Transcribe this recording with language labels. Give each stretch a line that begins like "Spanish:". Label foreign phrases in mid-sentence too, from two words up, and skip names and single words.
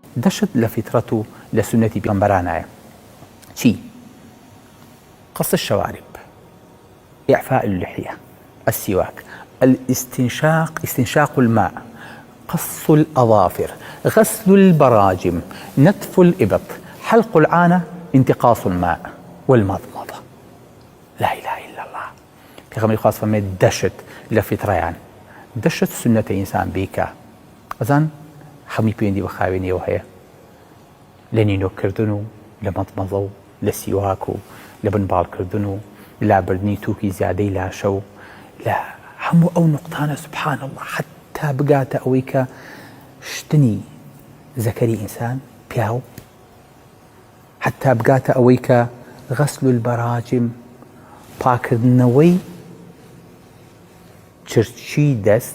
Central Kurdish: دەشت لە فیترەت و لە سنەتی پێغەمبەرانایە. چی؟
Arabic: قص الشوارب، إعفاء اللحية، السواك، استنشاق الماء، قص الأظافر، غسل البراجم، نتف الإبط، حلق العانة، انتقاص الماء والمضمضة. لا إله إلا الله.
Central Kurdish: پێغەمبەری خوا فەرمێ دەشت لە فیترەیان، دەشت سنەتە ئینسان بیکە. ئەزان هەمووی پەیوەندی بە خاوێنیەوە هەیە لە نینۆکردن و لە مەضمەضە و لە سیواک و لە بنباڵکردن و لابردنی تووکی زیادەی لاشە و لە هەموو ئەو نوقتانە
Arabic: سبحان الله
Central Kurdish: حتا بگاتە ئەوەی کە شتنی زەکەری ئینسان پیاو، حتا بگاتە ئەوەی کە
Arabic: غەسل البەراجم
Central Kurdish: پاکردنەوەی چرچی دەست.